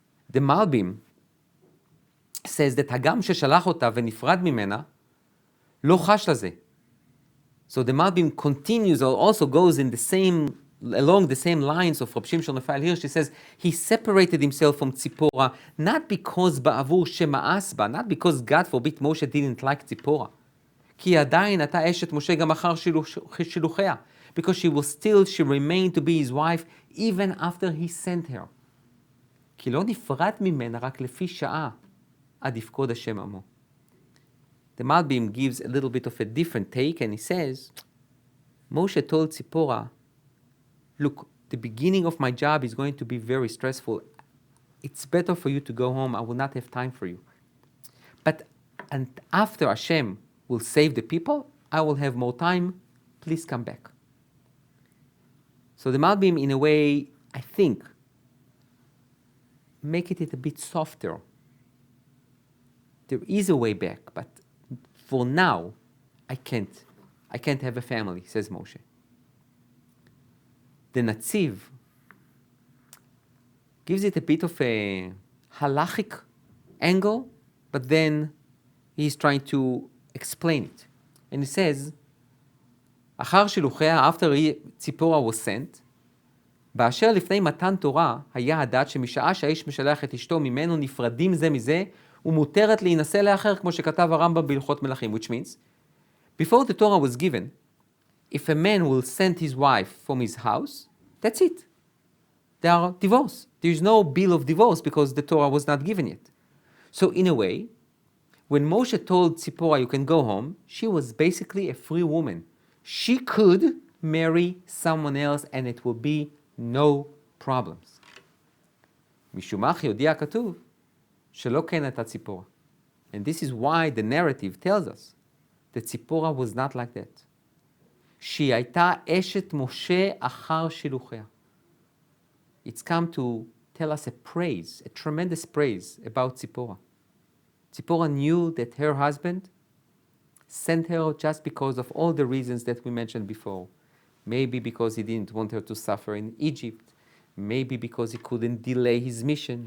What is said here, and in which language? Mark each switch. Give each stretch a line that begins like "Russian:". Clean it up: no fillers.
English: The Malbim says that
Hebrew: Hagam sheshalach אותה ונפרד ממנה לא חש לזה.
English: So the Malbim continues, or also goes along the same lines of Rab Shimshon Raphael Hirsch. He says he separated himself from Tziporah not because
Hebrew: ba'avur shema'as ba,
English: not because God forbid Moshe didn't like Tziporah.
Hebrew: כי עדיין הייתה אשת משה גם אחר שילוחיה.
English: Because she remained to be his wife even after he sent her.
Hebrew: כי לא נפרד ממנה רק לפי שעה עד יפקוד השם עמו.
English: The Malbim gives a little bit of a different take, and he says, Moshe told Tziporah, look, the beginning of my job is going to be very stressful. It's better for you to go home. I will not have time for you. And after Hashem will save the people, I will have more time. Please come back. So the Malbim, in a way, I think, make it a bit softer. There is a way back, but for now, I can't have a family, says Moshe. The Netziv gives it a bit of a halachic angle, but then he's trying to explain it. And he says,
Hebrew: אחר שילוחיה,
English: after ציפורה was sent,
Hebrew: באשר לפני מתן תורה, היה הדת שמשעה שהאיש משלח את אשתו ממנו נפרדים זה מזה, ומותרת להינשא לאחר, כמו שכתב הרמב"ם בהלכות מלכים,
English: which means, before the Torah was given, if a man will send his wife from his house, that's it. They are divorced. There is no bill of divorce because the Torah was not given yet. So in a way, when Moshe told Tziporah, you can go home, she was basically a free woman. She could marry someone else and it will be no problems.
Hebrew: משום כך יודיע כתוב שלא כן הייתה ציפורה.
English: And this is why the narrative tells us that Tzipora was not like that.
Hebrew: שהיא הייתה אשת משה אחר שילוחיה.
English: It's come to tell us a praise, a tremendous praise about Tzipora. Tzipora knew that her husband sent her just because of all the reasons that we mentioned before. Maybe because he didn't want her to suffer in Egypt. Maybe because he couldn't delay his mission.